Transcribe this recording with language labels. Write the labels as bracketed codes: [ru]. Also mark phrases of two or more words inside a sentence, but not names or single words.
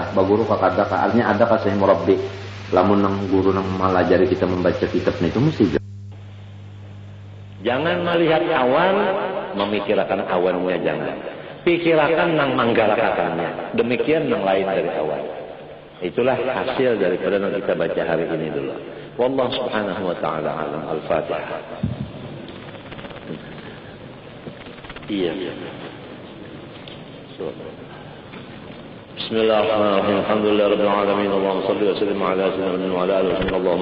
[bjn] Baguru kakada kaalnya ada kasih murabbi. Lamun nang guru nang malajari kita membaca kitab itu mesti. Jangan melihat awan, memikirkan awannya jangan. Pikirkan nang manggalakakannya. Demikian nang lain dari awan. Itulah hasil daripada yang kita baca hari ini dulu. [ar] والله سبحانه وتعالى أعلم. [bjn] Al-Fatihah. Iya. [ar] بسم الله الرحمن الرحيم الحمد لله رب العالمين اللهم صل وسلم على سيدنا محمد وعلى اله وصحبه اللهم